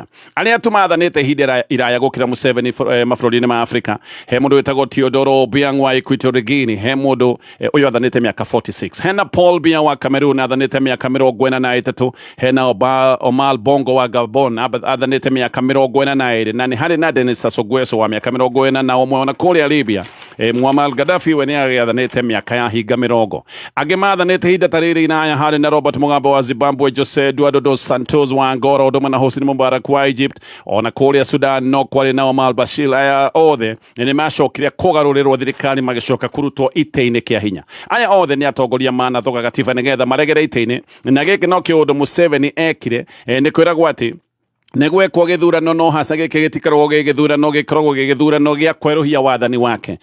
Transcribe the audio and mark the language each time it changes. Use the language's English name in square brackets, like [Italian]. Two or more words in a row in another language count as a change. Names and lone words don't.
[Kikuyu] Arĩa tũmathanĩte ihinda iraya gũkĩra Museveni mabũrũri-inĩ ma Afrika, he mũndũ wĩtagwo Teodoro Obiang wa Equatorial Guinea, he mũndũ ũyũ athanĩte mĩaka 46, hena Paul Biya wa Cameroon athanĩte mĩaka 43, hena Omar Bongo wa Gabon athanĩte mĩaka 42, na nĩ harĩ na Denis Sassou Nguesso wa mĩaka 41 ona kũrĩa Libya Muammar Gaddafi we nĩ athanĩte mĩaka ya hinga 40. Angĩ mathanĩte ihinda ta rĩrĩ inaya harĩ na Robert Mugabe wa Zimbabwe, Jose Eduardo dos Santos wa Angola, ũndũmwe na Hosni Mubarak wa Egypt, ona kũrĩa Sudan no kwarĩ na Omar Bashir. Aya othe nĩ macokire kũgarũrĩrwo thirikari magĩcoka kũrutwo ite-inĩ kĩa hinya. Aya othe nĩ atongoria manathoga gatiba nĩgetha maregere ite-inĩ, na gĩkĩ no kĩũndũ Museveni ekire nĩ kwĩragwo atĩ negwekwo gĩthurano no hasa gĩkĩ gĩtikaragwo gĩthurano gĩkoragwo gĩthurano gĩa kwerũhia wathani wake.